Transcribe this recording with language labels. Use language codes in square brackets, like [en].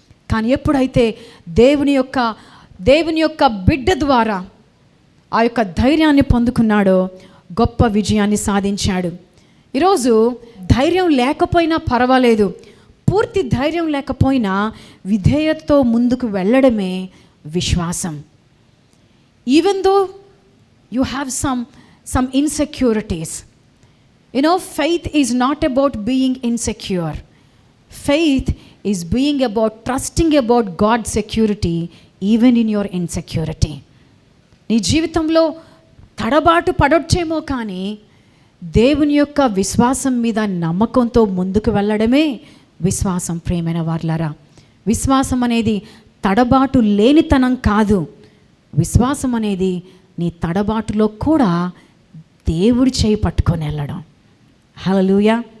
[te] కానీ ఎప్పుడైతే దేవుని యొక్క బిడ్డ ద్వారా ఆ యొక్క ధైర్యాన్ని పొందుకున్నాడో గొప్ప విజయాన్ని సాధించాడు. ఈరోజు ధైర్యం లేకపోయినా పర్వాలేదు, పూర్తి ధైర్యం లేకపోయినా విధేయతతో ముందుకు వెళ్ళడమే విశ్వాసం. [en] Even though you have some insecurities, faith is not about being insecure. Faith is being about trusting about God's security even in your insecurity. [te] నీ జీవితంలో తడబాటు పడొచ్చేమో కానీ దేవుని యొక్క విశ్వాసం మీద నమ్మకంతో ముందుకు వెళ్ళడమే విశ్వాసం ప్రియమైన వార్లారా. విశ్వాసం అనేది తడబాటు లేనితనం కాదు. విశ్వాసం అనేది నీ తడబాటులో కూడా దేవుడి చేయి పట్టుకొని వెళ్ళడం. హల్లెలూయా.